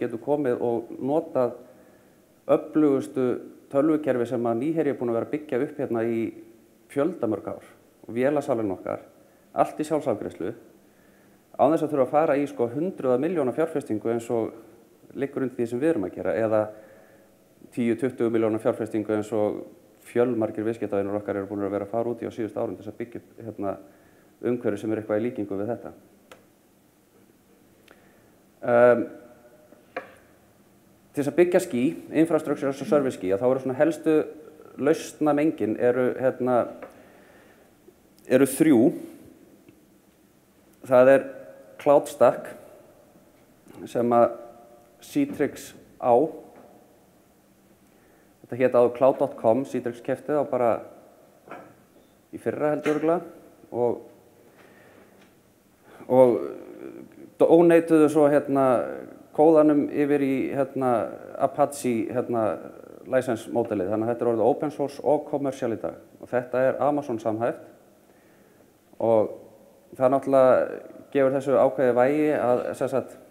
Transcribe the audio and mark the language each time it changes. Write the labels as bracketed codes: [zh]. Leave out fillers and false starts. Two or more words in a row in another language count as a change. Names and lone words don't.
[is] getur komið og notað öflugustu tölvukerfi sem að Nýherji er búin að vera að byggja upp í fjöldamörg ár og vélasalinn okkar, allt í sjálfsafgreiðslu, án þess að þurfa að fara í hundruða milljóna fjárfestingu eins og liggur undir því sem við erum að gera, eða 10-20 milljóna fjárfestingu eins og fjölmargir viðskiptavinir okkar eru búin að vera að fara út í á síðustu árum til þess að byggja upp umhverfi sem er eitthvað í líkingu við þetta. Til þess að byggja ský, [en] infrastructure as a service [is] ský, þá eru svona helstu lausnamengin eru 3. Það er CloudStack sem að Citrix á. Þetta hét áður Cloud.com, Citrix keypti þá bara í fyrra held ég örugglega og donatuðu svo kóðanum yfir í Apache license módelið, þannig að þetta er orðið [en] open source [is] og commercial í dag og þetta er Amazon samhæft og það náttúrulega gefur þessu ákveði vægi að